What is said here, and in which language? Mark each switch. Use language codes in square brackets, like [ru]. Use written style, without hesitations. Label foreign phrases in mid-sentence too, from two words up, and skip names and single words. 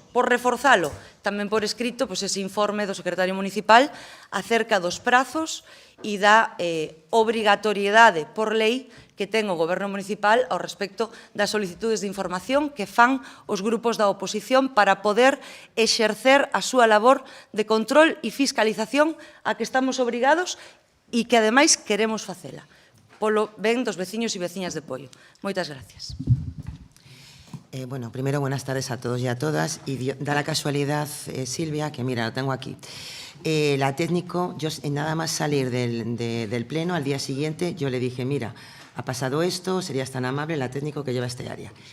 [gl] por reforzalo tamén por escrito, pois ese informe do secretario municipal acerca dos prazos e da obrigatoriedade por lei que ten o goberno municipal ao respecto das solicitudes de información que fan os grupos da oposición para poder exercer a súa labor de control e fiscalización a que estamos obrigados e que, ademais, queremos facela polo ben dos veciños e veciñas de Poio. Moitas gracias. [es] Bueno, primero, buenas tardes a todos y a todas. Y da la casualidad, Silvia, que mira, lo tengo aquí. La técnico, yo nada más salir del pleno, al día siguiente, yo le dije, mira, ha pasado esto, serías tan amable, la técnico que lleva este área.